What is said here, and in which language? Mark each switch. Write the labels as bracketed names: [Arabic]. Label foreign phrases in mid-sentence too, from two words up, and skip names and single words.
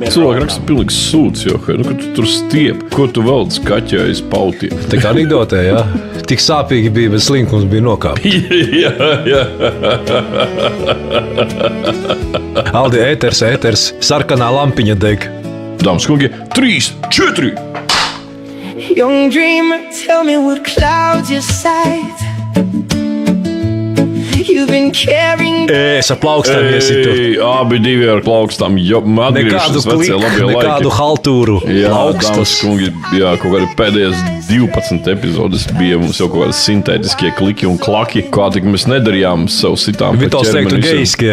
[Latvian] Cilvēki raksta pilnīgs sūds, jo, ka tu tur stiep. Ko tu velc kaķējas pautiem? Tā kā anekdotē, jā. Tik sāpīgi bija, bet slinkums bija nokāpt. Jā. Aldi, ēters, sarkanā lampiņa deg. Dāmas kungi, 3, 4. [English] Young dreamer, tell me what clouds your sight. You've been carrying [Latvian] Es ar plaukstām iesitu. Abi divi ar plaukstām. Nekādu kliku, nekādu haltūru. Jā, dāmas plaukstus. kungi, jā, kaut kādi pēdējās 12 epizodes bija mums jau kaut kādi sintētiskie kliki un klaki. Kā tik mēs nedarījām savu sitām. Vitols teiktu geiskie.